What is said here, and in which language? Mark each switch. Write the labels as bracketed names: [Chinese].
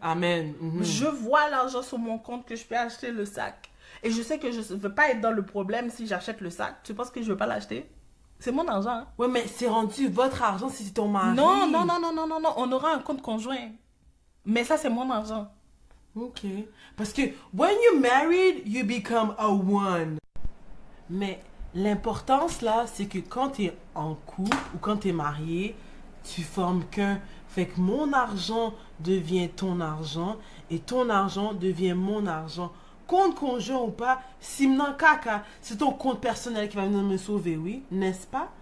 [French] Amen. Je vois l'argent sur mon compte que je peux acheter le sac. Et je sais que je ne veux pas être dans le problème si j'achète le sac. Tu penses que je ne veux pas l'acheter? C'est mon argent. Hein? Ouais, mais c'est rendu votre argent si c'est ton mari. Non, non, non, non, non, non, non. On aura un compte conjoint. Mais ça, c'est mon argent. Ok. Parce que [English] when you're married, you become a one. [French] Mais l'importance là, c'est que quand t'es en couple ou quand t'es marié, tu formes qu'un. Fait que mon argent devient ton argent et ton argent devient mon argent. Compte conjoint ou pas, si m'nan caca, c'est ton compte personnel qui va venir me sauver, oui, n'est-ce pas?